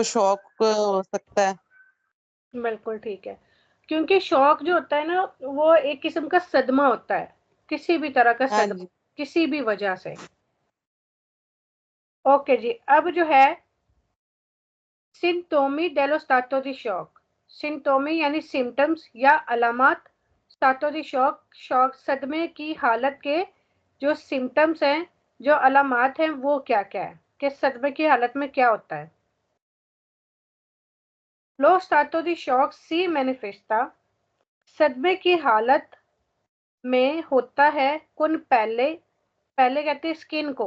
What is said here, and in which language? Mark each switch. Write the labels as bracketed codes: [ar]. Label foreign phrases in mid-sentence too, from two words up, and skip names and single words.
[ur] آپ کو شاک ہو سکتا ہے. بالکل ٹھیک ہے. کیونکہ شاک جو ہوتا ہے نا، وہ ایک قسم کا صدمہ ہوتا ہے، کسی بھی طرح کا ہاں صدمہ, جی. کسی بھی وجہ سے۔ اوکے جی، اب جو ہے [it] sintomi dello stato di shock. [ur] سمٹومی یعنی سمپٹمز یا علامت, [it] stato di shock, [ur] شاک صدمے کی حالت کے جو سمپٹمز ہیں، جو علامات ہیں، وہ کیا کیا ہے کہ صدمے کی حالت میں کیا ہوتا ہے. [it] lo stato di shock si manifesta, [ur] صدمے کی حالت میں ہوتا ہے کون پہلے، پہلے کہتے ہیں سکن کو.